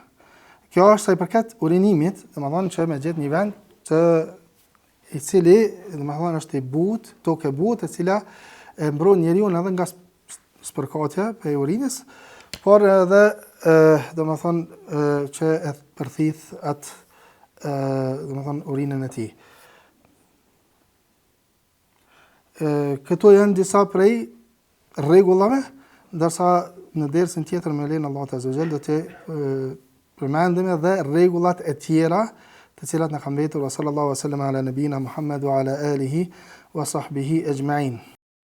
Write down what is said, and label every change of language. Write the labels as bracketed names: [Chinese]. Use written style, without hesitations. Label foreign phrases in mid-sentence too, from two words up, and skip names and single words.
[Albanian] Kjo është sa i përket urinimit, domethënë që me gjetë një vend i cili domethënë është i butë, tokë e butë, e cila e mbron njeriu edhe nga spërkatja për urinës, por edhe domethënë që e përthith atë domethënë urinën e tij. Këto janë disa prej rregullave, ndërsa në dersën tjetër me lenin [Arabic] الله عز وجل [Albanian] do të përmendim edhe rregullat e tjera të cilat na kanë mbetur. [Arabic] صلى الله عليه وسلم على نبينا محمد وعلى آله وصحبه أجمعين.